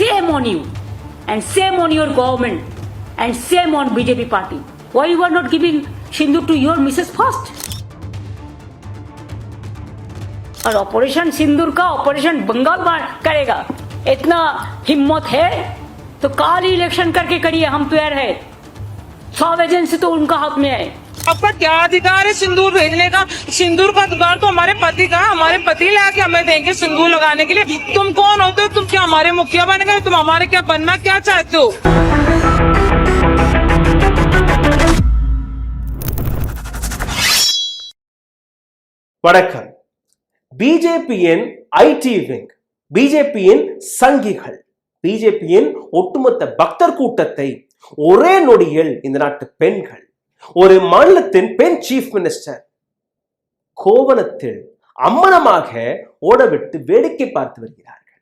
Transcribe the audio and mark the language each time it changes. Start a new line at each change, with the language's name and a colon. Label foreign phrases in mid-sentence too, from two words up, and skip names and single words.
English: shame on you and shame on your government and shame on BJP party. Why you are not giving Sindoor to your Mrs. first?
Hindi: और ऑपरेशन सिंदूर का ऑपरेशन बंगाल करेगा, इतना हिम्मत है तो
English: call election
Hindi: करके करिए, हम तैयार है। सब एजेंसी तो उनका हाथ में है। आपका क्या अधिकार है सिंदूर भेजने का? सिंदूर का अधिकार तो हमारे पति का, हमारे पति लाके हमें देंगे सिंदूर लगाने के लिए। तुम कौन होते हो? तुम क्या हमारे मुखिया बन गए? तुम हमारे क्या बनना क्या चाहते हो?
Tamil: வணக்கம். பிஜேபியின்
English: IT wing,
Tamil: பிஜேபியின் சங்கிகள், பிஜேபியின் ஒட்டுமொத்த பக்தர் கூட்டத்தை ஒரே நொடியில் இந்த நாட்டு பெண்கள், ஒரு மாநிலத்தின் பெண்
English: chief minister
Tamil: கோவணத்தில் அம்மனமாக ஓடவிட்டு வேடிக்கை பார்த்து வருகிறார்கள்.